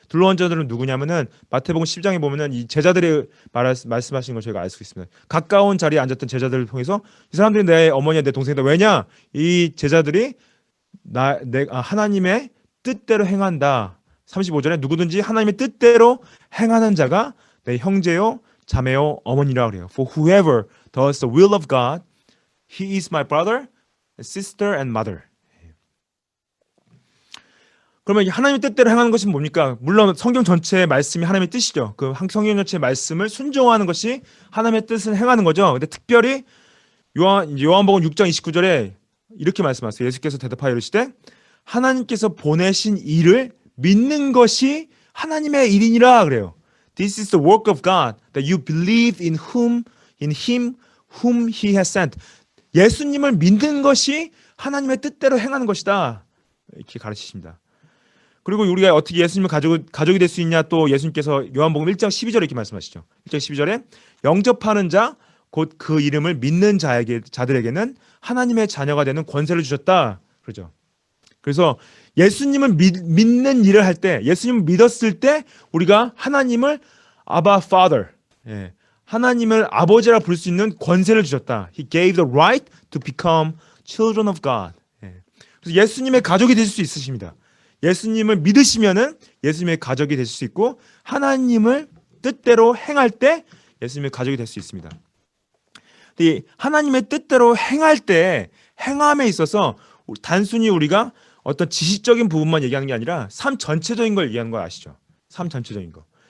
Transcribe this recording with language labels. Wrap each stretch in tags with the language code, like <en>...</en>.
<ko>둘러앉은 자들은 누구냐면은 마태복음 10장에 보면은 이 제자들의 말씀하신 걸 저희가 알 수 있습니다. 가까운 자리에 앉았던 제자들을 통해서 이 사람들이 내 어머니와 내 동생이다. 왜냐? 이 제자들이 하나님의 뜻대로 행한다. 35절에 누구든지 하나님의 뜻대로 행하는 자가 내 형제요 자매요 어머니라 그래요.</ko> <en>For whoever does the will of God, he is my brother, sister and mother.</en> <ko>그러면 하나님의 뜻대로 행하는 것이 뭡니까? 물론 성경 전체의 말씀이 하나님의 뜻이죠. 그 성경 전체의 말씀을 순종하는 것이 하나님의 뜻을 행하는 거죠. 근데 특별히 요한복음 6장 29절에 이렇게 말씀하세요. 예수께서 대답하여 이르시되 하나님께서 보내신 일을 믿는 것이 하나님의 일이니라 그래요.</ko> <en>This is the work of God, that you believe in him whom he has sent.</en> <ko>예수님을 믿는 것이 하나님의 뜻대로 행하는 것이다. 이렇게 가르치십니다. 그리고 우리가 어떻게 예수님을 가족이 될 수 있냐 또 예수님께서 요한복음 1장 12절에 이렇게 말씀하시죠. 1장 12절에 영접하는 자 곧 그 이름을 믿는 자들에게는 하나님의 자녀가 되는 권세를 주셨다. 그러죠. 그래서 예수님을 믿는 일을 할 때, 예수님을 믿었을 때 우리가 하나님을 아바 Father, 하나님을 아버지라 부를 수 있는 권세를 주셨다.</ko> <en>He gave the right to become children of God.</en> <ko>그래서 예수님의 가족이 되실 수 있으십니다. 예수님을 믿으시면은 예수님의 가족이 되실 수 있고 하나님을 뜻대로 행할 때 예수님의 가족이 될 수 있습니다. 근데 하나님의 뜻대로 행할 때 행함에 있어서 단순히 우리가 어떤 지식적인 부분만 얘기하는 게 아니라 삶 전체적인 걸 얘기하는 거 아시죠? 삶 전체적인 거.</ko>